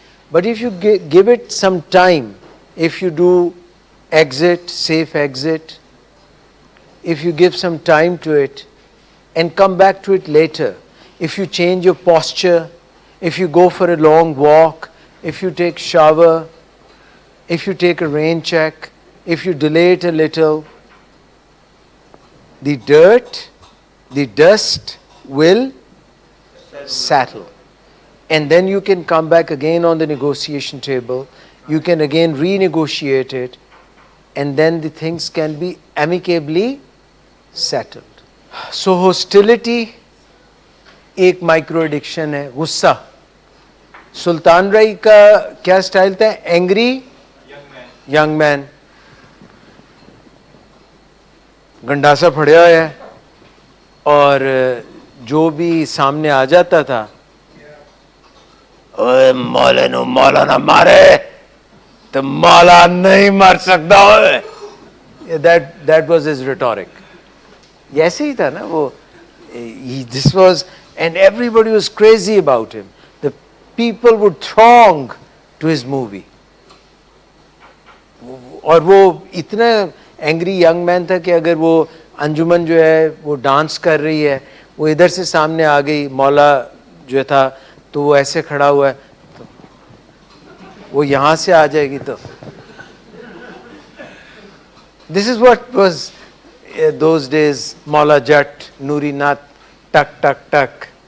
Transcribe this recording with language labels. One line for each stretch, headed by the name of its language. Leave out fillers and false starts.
English: But if you give it some time, if you do exit, safe exit, if you give some time to it and come back to it later, if you change your posture, if you go for a long walk, if you take shower, if you take a rain check, if you delay it a little, the dirt, the dust will settle. And then you can come back again on the negotiation table, you can again renegotiate it, and then the things can be amicably settled.
Urdu: So hostility ایک micro addiction ہے. غصہ, سلطان رائی کا کیا style تھا,
English: Angry young man.
Urdu: گنڈاسا پھڑیا ہوا ہے اور جو بھی سامنے آ جاتا تھا,
Punjabi: اوے مولا نو مولا نہ مارے تو مولا نہیں مار سکتا.
English: That was his rhetoric.
Urdu: ایسے ہی تھا نا وہ.
English: This was, and everybody was crazy about him. The people would throng to his movie.
Urdu: اور وہ اتنا اینگری ینگ مین تھا کہ اگر وہ انجمن جو ہے وہ ڈانس کر رہی ہے, وہ ادھر سے سامنے آ گئی, مولا جو تھا تو وہ ایسے کھڑا ہوا ہے, تو وہ یہاں سے آ جائے گی. تو
English: this is what was those days,
Urdu: مولا جٹ, نوری نات, ٹک ٹک ٹک.